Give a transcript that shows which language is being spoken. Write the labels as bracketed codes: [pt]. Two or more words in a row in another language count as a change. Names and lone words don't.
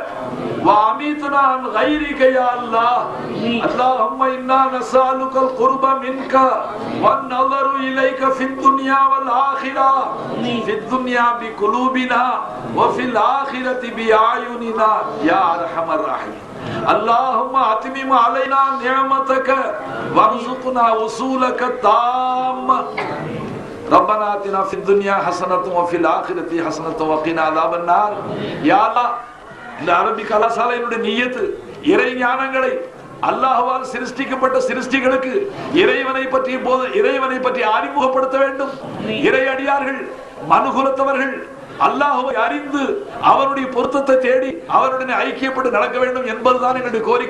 [ar] واميتنا عن غيرك يا الله اللهم انا نسالك القرب منك والنظر اليك في الدنيا والاخره في الدنيا بقلوبنا وفي الاخره باعيننا يا ارحم الراحمين اللهم اتمم علينا نعمتك وارزقنا وصولك التامة ربنا آتنا في الدنيا حسنة وفي الآخرة حسنة وقنا عذاب النار يا الله [ta] இந்த அரபி கலாசாலையினுடைய நியத்து இறை ஞானங்களை அல்லாஹ்வால் சிருஷ்டிக்கப்பட்ட சிருஷ்டிகளுக்கு இறைவனை பற்றி அறிமுகப்படுத்த வேண்டும். இறை அடியார்கள் மனுகுலத்தவர்கள் அல்லாஹ்வை அறிந்து அவருடைய பொருத்தத்தை தேடி அவருடன் ஐக்கியப்பட்டு நடக்க வேண்டும் என்பதுதான் எங்களுடைய கோரிக்கை.